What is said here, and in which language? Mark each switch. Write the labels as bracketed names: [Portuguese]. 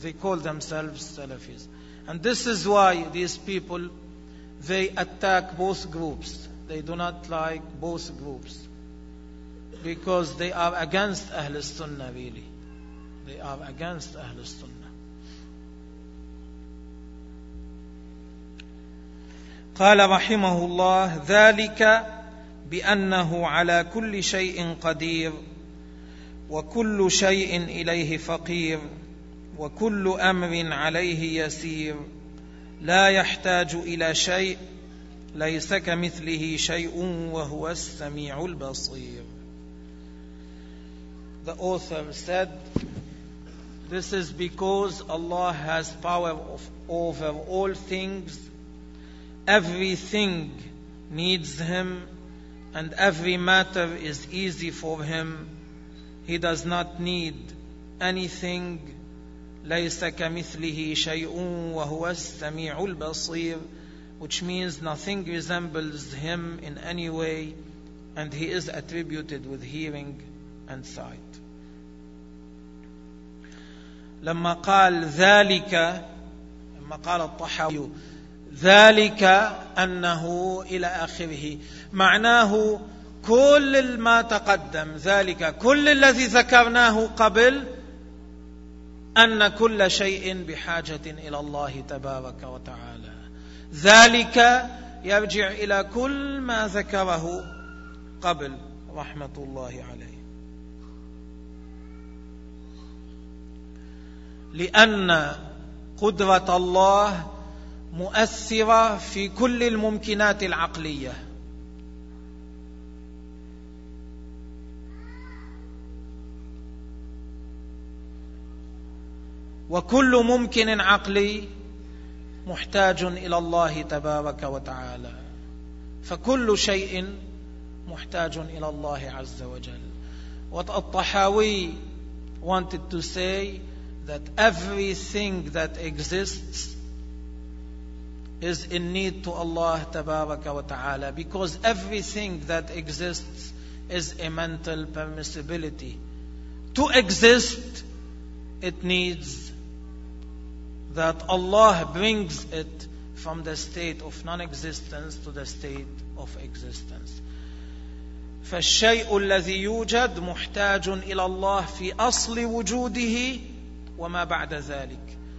[English] They call themselves Salafis. And this is why these people, they attack both groups. They do not like both groups because they are against Ahlus Sunnah, really. They are against Ahlus Sunnah. [Arabic] قال رحمه الله ذلك بأنه على كل شيء قدير وكل شيء إليه فقير وكل أمر عليه يسير لا يحتاج إلى شيء ليس كمثله شيء وهو السميع البصير. [English] The author said, this is because Allah has power over all things. Everything needs Him, and every matter is easy for Him. He does not need anything. [Arabic] ليس كمثله شيء وهو السميع البصير, [English] which means nothing resembles Him in any way, and He is attributed with hearing and sight. [Arabic] لما قال ذلك, لما قال الطحاوي ذلك أنه إلى آخره, معناه كل ما تقدم, ذلك كل الذي ذكرناه قبل, أن كل شيء بحاجة إلى الله تبارك وتعالى. ذلك يرجع إلى كل ما ذكره قبل رحمة الله عليه, لأن قدرة الله مؤثرة في كل الممكنات العقلية. وكل ممكن عقلي محتاج إلى الله تبارك وتعالى, فكل شيء محتاج إلى الله عز وجل. [English] والطحاوي wanted to say that everything that exists is in need to Allah [Arabic] تبارك وتعالى, [English] because everything that exists is a mental permissibility. To exist, it needs that Allah brings it from the state of non-existence to the state of existence. [Arabic] فالشيء الذي يوجد محتاج إلى الله في أصل وجوده وما بعد ذلك.